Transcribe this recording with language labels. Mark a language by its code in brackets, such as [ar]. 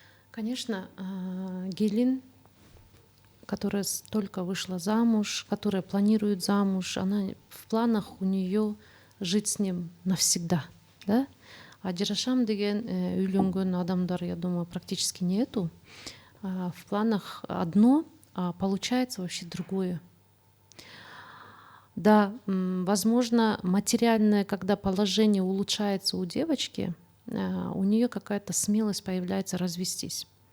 [ru] Конечно, Гелин, которая только вышла замуж, которая планирует замуж, она в планах у нее жить с ним навсегда, да? [ky] Ажырашам деген үйлөнгөн адамдар, [ru] я думаю, практически нету. В планах одно, а получается вообще другое. Да, возможно, материальное, когда положение улучшается у девочки, у нее какая-то смелость появляется развестись.